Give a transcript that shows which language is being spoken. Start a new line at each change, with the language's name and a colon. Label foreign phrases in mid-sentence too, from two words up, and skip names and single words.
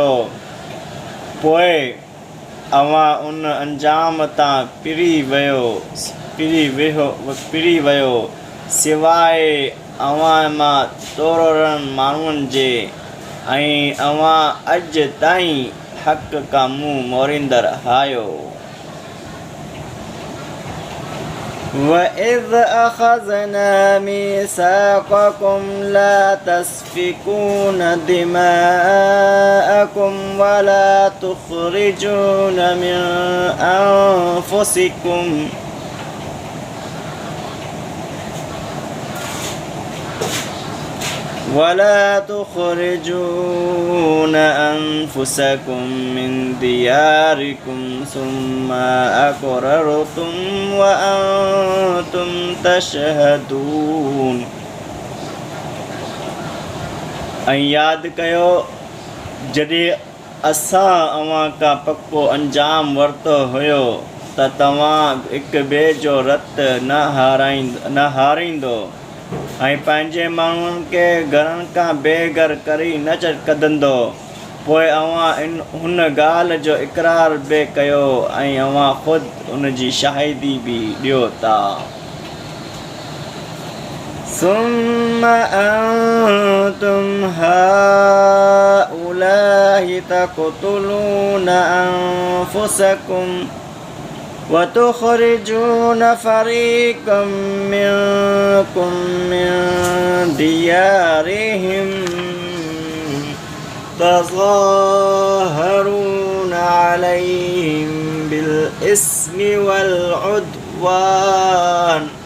Sindhi: पोइ अव्हां उन अंजाम तां पिरी वियो सवाइ अव्हां मां तोड़नि माण्हुनि जे, ऐं अव्हां अॼु ताईं हक़ खां मुंहुं मोड़ींदड़ आहियो।
Arabic: وَإِذْ أَخَذْنَا مِيثَاقَكُمْ لَا تَسْفِكُونَ دِمَاءَكُمْ وَلَا تُخْرِجُونَ مِنْ أنفسكم من دياركم ثم أقررتم وأنتم تشهدون।
Sindhi: ऐं यादि कयो जॾहिं असां अव्हां खां पको अंजाम वरितो हुयो त तव्हां हिक ॿिए जो रत न हारींदो ऐं पंहिंजे माण्हुनि खे घरनि खां बेघर करे न कढंदो पोइ अवां हुन ॻाल्हि जो इक़रार बि कयो ऐं अवां ख़ुदि उन जी शाहिदी बि ॾियो था
Arabic: ثم أنتم هؤلاء تقتلون أنفسكم وتخرجون فريقا منكم من ديارهم تظاهرون عليهم بالإثم والعدوان